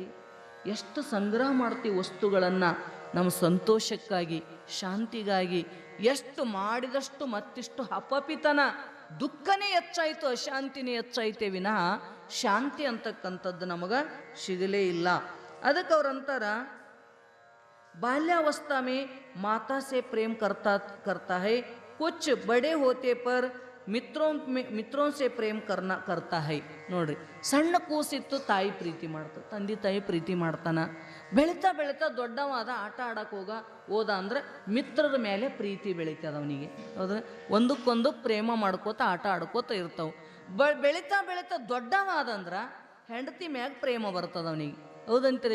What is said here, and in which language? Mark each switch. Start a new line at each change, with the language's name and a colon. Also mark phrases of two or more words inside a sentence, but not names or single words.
Kannada: ಎಷ್ಟು ಸಂಗ್ರಹ ಮಾಡ್ತೀವಿ ವಸ್ತುಗಳನ್ನು ನಮ್ಮ ಸಂತೋಷಕ್ಕಾಗಿ, ಶಾಂತಿಗಾಗಿ. ಎಷ್ಟು ಮಾಡಿದಷ್ಟು ಮತ್ತಿಷ್ಟು ಅಪಪಿತನ, ದುಃಖನೇ ಹೆಚ್ಚಾಯಿತು, ಅಶಾಂತಿನೇ ಹೆಚ್ಚಾಯ್ತೇ ವಿನಃ ಶಾಂತಿ ಅಂತಕ್ಕಂಥದ್ದು ನಮಗೆ ಸಿಗಲೇ ಇಲ್ಲ. ಅದಕ್ಕೆ ಅವ್ರಂತಾರ,
Hindi: बाल्यावस्था में माता से प्रेम करता है, कुछ बड़े होते पर ಮಿತ್ರೋं से ಪ್ರೇಮ करता है.
Kannada: ನೋಡ್ರಿ, ಸಣ್ಣ ಕೂಸಿತ್ತು ತಾಯಿ ಪ್ರೀತಿ ಮಾಡ್ತ, ತಂದೆ ತಾಯಿ ಪ್ರೀತಿ ಮಾಡ್ತಾನ. ಬೆಳೀತಾ ದೊಡ್ಡವಾದ ಆಟ ಆಡಕ್ಕೆ ಹೋದ ಅಂದ್ರೆ ಮಿತ್ರರ ಮೇಲೆ ಪ್ರೀತಿ ಬೆಳೀತದ ಅವನಿಗೆ. ಹೌದು, ಒಂದಕ್ಕೊಂದು ಪ್ರೇಮ ಮಾಡ್ಕೋತ ಆಟ ಆಡ್ಕೋತ ಇರ್ತಾವ. ಬೆಳೀತಾ ದೊಡ್ಡವಾದಂದ್ರೆ ಹೆಂಡತಿ ಮ್ಯಾಗ ಪ್ರೇಮ ಬರ್ತದ ಅವನಿಗೆ.